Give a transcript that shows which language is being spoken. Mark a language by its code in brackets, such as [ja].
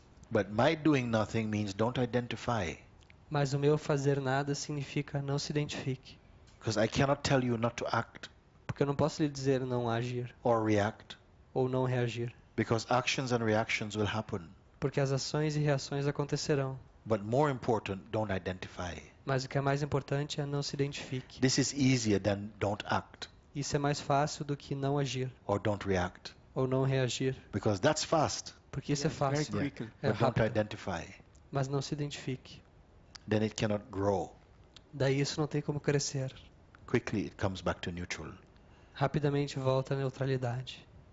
[en] But my doing nothing means don't identify. [pt] Mas o meu fazer nada significa não se identifique. [en] Because I cannot tell you not to act [pt] Porque eu não posso lhe dizer não agir [en] or react. [pt] ou não reagir. [en] Because actions and reactions will happen. [pt] Porque as ações e reações acontecerão. [en] But more important, don't identify. [pt] Mas o que é mais importante é não se identifique. [en] This is easier than don't act [pt] Isso é mais fácil do que não agir [en] or don't react. [pt] ou não reagir. [en] Because that's fast. [pt] Porque isso é [en] Very [pt] fácil. [en] quickly. [pt] É [en] But don't [pt] rápido. [en] identify. [pt] Mas não se identifique. [en] Then it cannot grow. [pt] Daí isso não tem como crescer. [en] Quickly it comes back to neutral. [pt] Rapidamente volta à neutralidade.